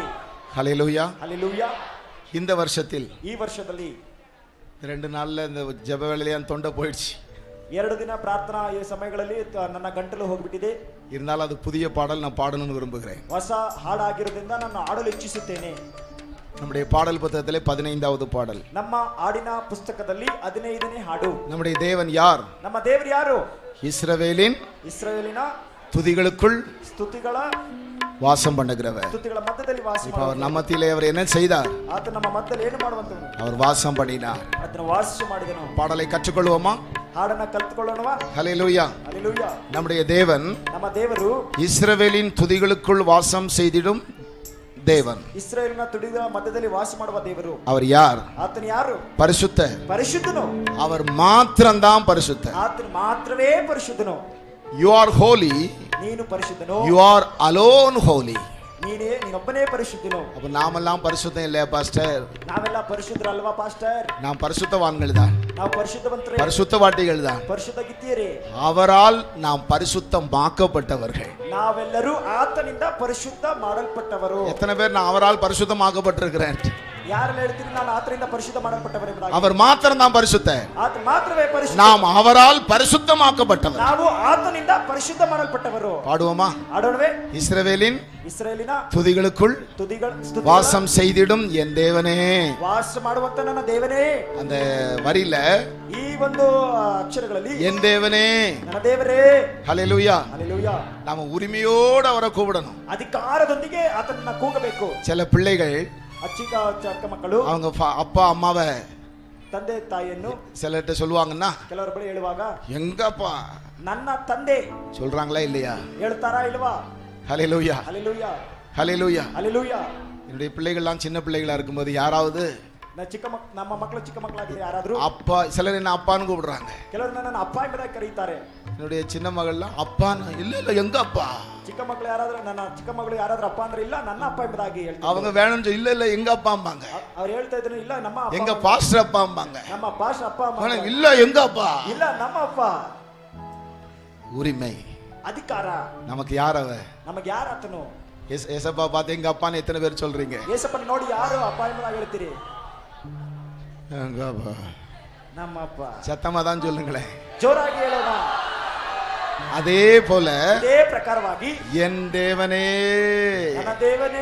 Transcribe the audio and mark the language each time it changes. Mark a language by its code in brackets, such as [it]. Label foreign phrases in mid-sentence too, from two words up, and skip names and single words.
[ta] ஹல்லேலூயா. ஹல்லேலூயா. இந்த வருஷத்தில் [kn] ಈ ವರ್ಷದಲ್ಲಿ [ta] 2 நாள்ல இந்த ஜெப வேளையில என் தொண்டை போயிடுச்சு. [kn] 2 ದಿನ ಪ್ರಾರ್ಥನಾ ಈ ಸಮಯಗಳಲ್ಲಿ ನನ್ನ ಗಂಟಲು ಹೋಗ್ಬಿಟ್ಟಿದೆ. [ta] இருந்தாலும் அது புதிய பாடல் நான் பாடணும்னு விரும்புகிறேன். [kn] ಹೊಸ ಹಾಡಾಗಿರೋದ್ರಿಂದ ನಾನು ಆಡಲು ಇಚ್ಛಿಸುತ್ತೇನೆ. [ta] நம்முடைய பாடல் புத்தகத்திலே 15வது பாடல். [kn] ನಮ್ಮ ಹಾಡಿನ ಪುಸ್ತಕದಲ್ಲಿ 15ನೇ ಹಾಡು. [ta] நம்முடைய தேவன் யார்? [kn] ನಮ್ಮ ದೇವರು ಯಾರು? [ta] இஸ்ரவேலின் துதிகளுக்குள் [kn] ಸ್ತುತಿಗಳ [ta] வாசம் பண்ணுகிறவர். [kn] ಸ್ತುತಿಗಳ ಮಧ್ಯದಲ್ಲಿ ವಾಸ [ta] இப்போ அவர் நம்ம மத்தியிலே அவர் என்ன செய்தார்? [kn] ಆತ ನಮ್ಮ ಮಧ್ಯದಲ್ಲಿ ಏನು ಮಾಡುವಂತನು? [ta] அவர் வாசம் பண்ணினார். [kn] ಅದನ್ನು ವಾಸ ಮಾಡಿದನು. [ta] பாடலை கற்றுக்கொள்வோமா? [kn] ಹಾಡನ್ನ ಕಲಿತುಕೊಳ್ಳೋಣವಾ? [ta] ஹல்லேலூயா. ஹல்லேலூயா. நம்முடைய தேவன் [kn] ನಮ್ಮ ದೇವರು [ta] இஸ்ரவேலின் துதிகளுக்குள் வாசம் செய்திடும் தேவன். [kn] ಇಸ್ರಾಯೇಲಿನ ತುಡಿಗಳ ಮಧ್ಯದಲ್ಲಿ ವಾಸ ಮಾಡುವ ದೇವರು. [ta] அவர் யார்? [kn] ಆತನು ಯಾರು? [ta] பரிசுத்த. [kn] ಪರಿಶುದ್ಧನು. [ta] அவர் மாத்திரம்தான் பரிசுத்த. [kn] ಆತನು ಮಾತ್ರವೇ ಪರಿಶುದ್ಧನು. [en] You are holy. [kn] ನೀನು ಪರಿಶುದ್ಧನು. [en] You are alone holy. [kn] ನೀನೊಬ್ಬನೇ ಪರಿಶುದ್ಧನು. [ta] அப்ப நாமெல்லாம் பரிசுத்தம் இல்லையா பாஸ்டர்? [kn] ನಾವೆಲ್ಲ ಪರಿಶುದ್ಧರಲ್ವಾ ಪಾಸ್ಟರ್? [ta] நாம் பரிசுத்தவான்கள் தான். [kn] ನಾವು ಪರಿಶುದ್ಧವಂತರೇ. [ta] பரிசுத்தவாட்டிகள் தான். [kn] ಪರಿಶುದ್ಧಗಿದ್ದೀರಿ. [ta] அவரால் நாம் பரிசுத்தமாக்கப்பட்டவர்கள். [kn] ನಾವೆಲ್ಲರೂ ಆತನಿಂದ ಪರಿಶುದ್ಧ ಮಾಡಲ್ಪಟ್ಟವರು. [ta] எத்தனை பேர் நான் அவரால் பரிசுத்தமாக்கப்பட்டிருக்கிறேன்? [kn] ಯಾರೆಲ್ಲ ಹೇಳ್ತೀರಿ ನಾನು ಆತನಿಂದ ಪರಿಶುದ್ಧ ಮಾಡಲ್ಪಟ್ಟವರೆಂಬುದಾಗಿ? [ta] அவர் மாத்திரம் தான் பரிசுத்த. [kn] ಆತ ಮಾತ್ರವೇ ಪರಿಶುದ್ಧ. [ta] நாம் அவரால் பரிசுத்தமாக்கப்பட்டவர். [kn] ನಾವು ಆತನಿಂದ ಪರಿಶುದ್ಧ ಮಾಡಲ್ಪಟ್ಟವರು. [ta] பாடுவோமா? [kn] ಆಡೋಣವೇ? [ta] இஸ்ரவேலின் துதிகளுக்குள் வாசம் செய்திடும் என் தேவனே. [kn] ವಾಸ ಮಾಡುವಂತ ನನ್ನ ದೇವನೇ. [ta] அந்த வரியில [kn] ಈ ಒಂದು ಅಕ್ಷರಗಳಲ್ಲಿ [ta] என் தேவனே, [kn] ನನ್ನ ದೇವರೇ. [ta] ஹல்லேலூயா. ஹல்லேலூயா. நாம உரிமையோடு அவரை கூப்பிடணும். [kn] ಅಧಿಕಾರದೊಂದಿಗೆ ಆತನನ್ನ ಕೂಗಬೇಕು. [ta] சில பிள்ளைகள் [kn] ಚಿಕ್ಕ ಮಕ್ಕಳು [ta] அவங்க அப்பா அம்மாவை [kn] ತಂದೆ ತಾಯಿಯನ್ನು [ta] சிலர்கிட்ட சொல்லுவாங்கன்னா, [kn] ಕೆಲವರ ಬಳಿ ಹೇಳುವಾಗ [ta] எங்கப்பா [kn] ನನ್ನ ತಂದೆ [ta] சொல்றாங்களா இல்லையா? [kn] ಹೇಳ್ತಾರಾ ಇಲ್ವಾ? [ta] ஹல்லேலூயா. ஹல்லேலூயா. ஹல்லேலூயா. ஹல்லேலூயா. என்னுடைய பிள்ளைகள்லாம் சின்ன பிள்ளைகளா இருக்கும்போது யாராவது [kn] ನಮ್ಮ ಮಕ್ಕಳು ಚಿಕ್ಕ ಮಕ್ಕಳಾಗಿದೆ ಯಾರಾದ್ರೂ [ta] அப்பா, சிலர் என்ன அப்பான்னு கூப்பிடுறாங்க. [kn] ಕೆಲವರು ನನ್ನ ಅಪ್ಪ ಎಂಬುದಾಗಿ ಕರೀತಾರೆ. [ta] என்னுடைய சின்ன மகள்லாம் அப்பான்னு, இல்ல எங்க அப்பா. [kn] ಚಿಕ್ಕ ಮಕ್ಕಳು ಯಾರಾದ್ರೂ ನನ್ನ ಚಿಕ್ಕ ಮಗಳು ಯಾರಾದ್ರೂ ಅಪ್ಪ ಅಂದ್ರೆ ಇಲ್ಲ ನನ್ನ ಅಪ್ಪ ಎಂಬುದಾಗಿ ಹೇಳ್ತಾರೆ. [ta] அவங்க வேணும்னு இல்ல ಎங்க அப்பா அம்பாங்க. [kn] ಅವ್ರು ಹೇಳ್ತಾ ಇದ್ರು ಇಲ್ಲ ನಮ್ಮ ಅಪ್ಪ. [ta] எங்க பாஸ்டர் அப்பா அம்பாங்க. [kn] ನಮ್ಮ ಪಾಸ್ಟರ್ ಅಪ್ಪ ಅಮ್ಮ. [ta] இல்ல எங்க அப்பா. [kn] ಇಲ್ಲ ನಮ್ಮ ಅಪ್ಪ. [ta] உரிமை, [kn] ಅಧಿಕಾರ [ta] நமக்கு யார் அவ? [kn] ನಮಗೆ ಯಾರು ಆತನು? [ta] ஏசப்பா பார்த்து எங்க அப்பான்னு எத்தனை பேர் சொல்றீங்க? [kn] ಏಸಪ್ಪನ ನೋಡಿ ಯಾರು ಅಪ್ಪ ಎಂಬುದಾಗಿ ಹೇಳ್ತೀರಿ? [ta] எங்க அப்பா. [kn] ನಮ್ಮ ಅಪ್ಪ. [ta] சத்தமா தான் சொல்லுங்களேன். [kn] ಜೋರಾಗಿ ಹೇಳೋಣ. [ta] அதே போல [kn] ಇದೇ ಪ್ರಕಾರವಾಗಿ [ta] என் தேவனே, [kn] ನನ್ನ ದೇವನೇ,